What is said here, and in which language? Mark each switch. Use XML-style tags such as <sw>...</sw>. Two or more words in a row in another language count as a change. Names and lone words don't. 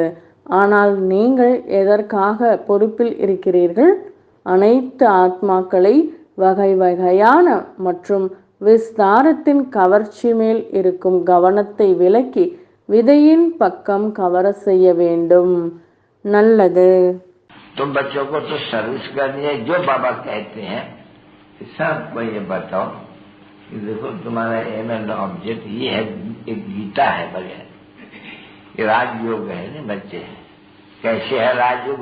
<ta>ஆனால் நீங்கள் எதற்காக பொறுப்பில் இருக்கிறீர்கள்? அனைத்து ஆத்மாக்களை வகை வகையான மற்றும் விஸ்தாரத்தின் கவர்ச்சி மேல் இருக்கும் கவனத்தை விலக்கி விதையின் பக்கம் கவர செய்ய வேண்டும். நல்லது.</ta> <hi>तुम बच्चों को तो सर्विस करनी है, जो बाबा कहते हैं सबको ये बताओ कि देखो तुम्हारा</hi> <en>aim and object</en> <hi>ये है, एक गीता है बढ़िया, ये राजयोग है ना बच्चे. कैसे है राजयोग?</hi>